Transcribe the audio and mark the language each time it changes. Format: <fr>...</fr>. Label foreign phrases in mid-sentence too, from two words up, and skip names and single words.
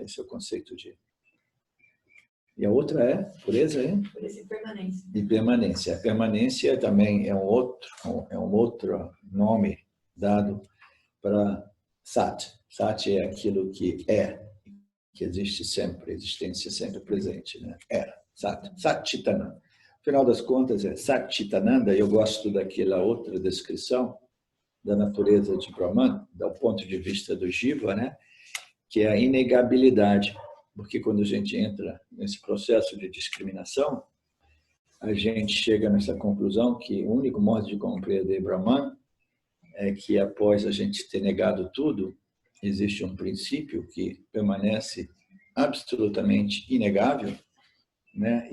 <pt>Esse é o conceito de... E a outra é pureza, hein? Pureza e permanência. E permanência. A permanência também é um outro nome dado para Sat. Sat é aquilo que existe sempre, existência sempre presente, né? Era. Sat. Sat Chitananda. No final das contas, é Sat Chitananda. Eu gosto daquela outra descrição da natureza de Brahman, do ponto de vista do Jiva, né? Que é a inegabilidade. Porque quando a gente entra nesse processo de discriminação, a gente chega nessa conclusão que o único modo de compreender Brahman é que, após a gente ter negado tudo, existe um princípio que permanece absolutamente inegável, né?</pt>